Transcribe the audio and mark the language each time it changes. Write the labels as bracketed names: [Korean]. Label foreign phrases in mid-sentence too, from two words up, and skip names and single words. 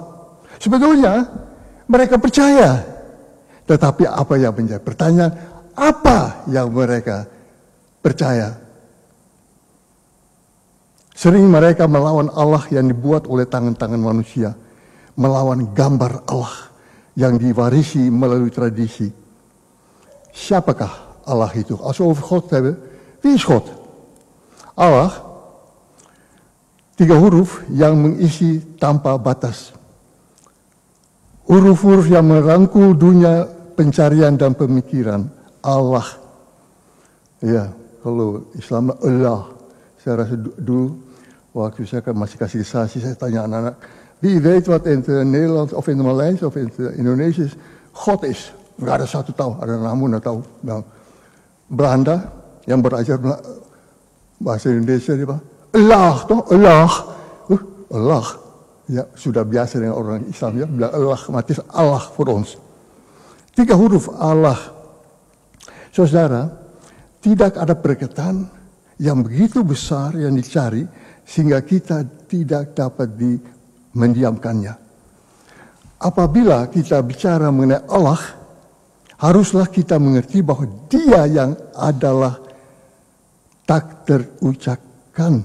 [Indonesian] Sebetulnya mereka percaya, tetapi apa yang menjadi pertanyaan, apa yang mereka percaya? Sering mereka melawan Allah yang dibuat oleh tangan-tangan manusia, melawan gambar Allah yang diwarisi melalui tradisi. Siapakah Allah itu? [Dutch] Als we over God hebben, wie is God? [Indonesian] Allah, 3 huruf yang mengisi tanpa batas. Huruf-huruf yang merangkul dunia pencarian dan pemikiran. Allah. Ya, kalau Islam Allah. Saya rasa dulu waktu saya masih kasih saksi, saya tanya anak-anak, [Dutch] wie weet wat in het Nederlands of in het Maleis of in het Indonesisch God is? [Indonesian] Gak ada satu tahu, ada namun nggak tahu. Nah, Belanda yang belajar bahasa Indonesia dia bilang, Allah toh, Allah. Allah. Ya, sudah biasa dengan orang Islam ya, bilang Allah, mati Allah [Dutch] voor ons. [Indonesian] 3 huruf Allah. Saudara, tidak ada perkataan yang begitu besar yang dicari sehingga kita tidak dapat mendiamkannya. Apabila kita bicara mengenai Allah, haruslah kita mengerti bahwa Dia yang adalah tak terucapkan.